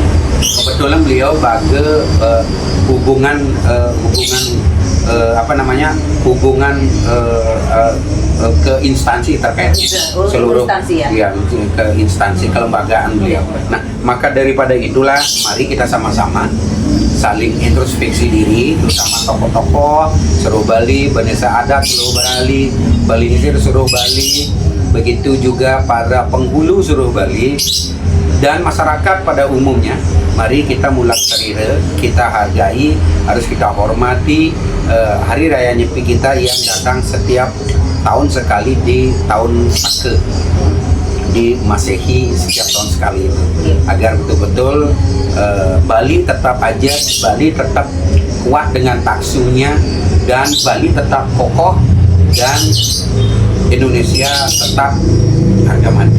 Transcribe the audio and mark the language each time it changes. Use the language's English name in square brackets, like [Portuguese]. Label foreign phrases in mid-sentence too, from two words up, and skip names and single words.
[Indonesian] Kebetulan beliau baga hubungan ke instansi terkait seluruh instansi, ya? ke instansi kelembagaan beliau. Nah, maka daripada itulah mari kita sama-sama saling introspeksi diri, terutama tokoh-tokoh Seruh Bali, Banesa Adat Seruh Bali, Bali Nisir Seruh Bali, begitu juga para penghulu Seruh Bali dan masyarakat pada umumnya. Mari kita Mulat Sarira, kita hargai, harus kita hormati Hari Raya Nyepi kita yang datang setiap tahun sekali di tahun Sake, di Masehi setiap tahun sekali itu, agar betul-betul Bali tetap aja, Bali tetap kuat dengan taksunya, dan Bali tetap kokoh, dan Indonesia tetap harga mati.